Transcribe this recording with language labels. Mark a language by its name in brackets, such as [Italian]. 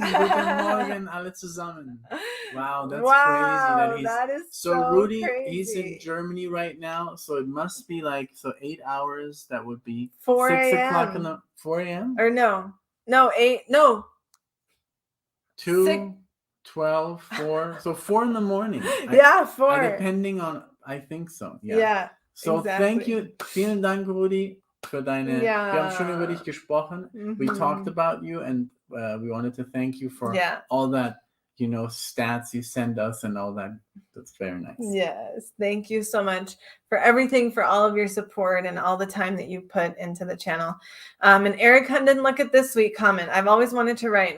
[German] Guten Morgen, alle zusammen. [English] Wow, that's crazy. That is so Rudy, crazy. He's in Germany right now, so it must be like 8 hours. That would be 4 6 o'clock in the 4 a.m. Or no 8 no 2 6. 12, 4. So 4 in the morning. 4. Depending on, I think so. Yeah. So thank you. [German] Vielen Dank, Rudi, für deine. Wir haben schon über dich gesprochen. [English] We talked about you, and we wanted to thank you for all that, you know, stats you send us and all that. That's very nice. Yes. Thank you so much for everything, for all of your support and all the time that you put into the channel. And Eric Hunden, look at this sweet comment. I've always wanted to write.